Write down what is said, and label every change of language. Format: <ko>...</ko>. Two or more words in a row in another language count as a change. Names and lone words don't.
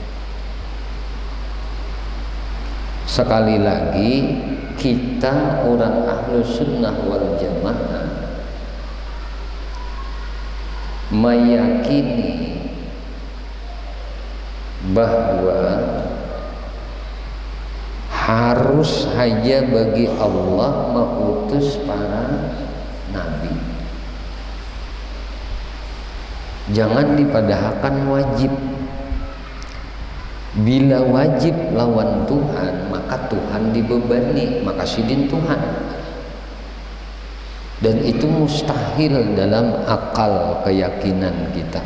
<id>Sekali lagi, kita orang</id> <ar>أهل السنة والجماعة</ar> <id>meyakini bahwa harus saja bagi Allah mengutus para nabi.</id> <bjn>Jangan dipadahkan wajib. Bila wajib lawan Tuhan, maka Tuhan dibebani, maka sidin Tuhan.</bjn> <id>Dan itu mustahil dalam akal keyakinan kita.</id>